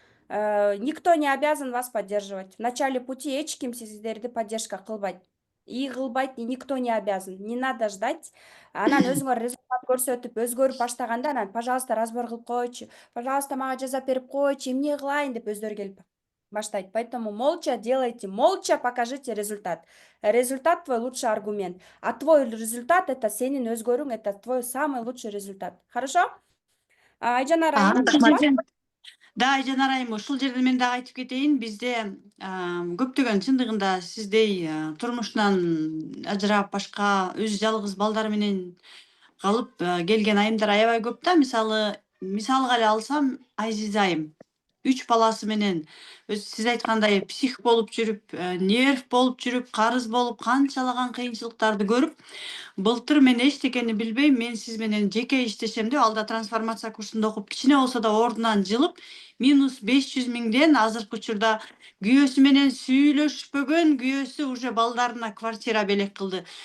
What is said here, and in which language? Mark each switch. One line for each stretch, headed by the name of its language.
Russian: Никто не обязан вас поддерживать. В начале пути
Kyrgyz: эч ким сиздерди поддержка кылбайт.
Russian: И
Kyrgyz: кылбайт,
Russian: и никто не обязан. Не надо ждать.
Kyrgyz: Анан өзүңөр результат көрсөтүп, өзгөрүп баштаганда, анан, пожалуйста, разбор кылып койчу, пожалуйста, мага жазап берип койчу, эмне кылайын деп өздөрү келип баштайт.
Russian: Поэтому молча делайте, молча покажите результат. Результат твой лучший аргумент. А твой результат — это
Kyrgyz: сенин өзгөрүүң,
Russian: это твой самый лучший результат. Хорошо? Айжанар айым,
Kyrgyz: Дагы Жанар айым, ушул жерде мен дагы айтып кетейин, бизде көптөгөн чындыгында сиздей турмушунан ажырап башка өзү жалгыз балдар менен калып келген айымдар аябай көп да. Мисалга эле алсам, Айзиза айым 3 баласы менен сиз айткандай псих болуп жүрүп, нерв болуп жүрүп, карыз болуп, канчалаган кыйынчылыктарды көрүп, былтыр мен эчтекени билбейм, мен сиз менен жеке иштешем деп алда трансформация курсунда окуп, кичине болсо да ордунан жылып, -500.000ден азыркы учурда күйөөсү менен сүйлөшпөгөн, күйөөсү уже балдарына квартира белек кылды.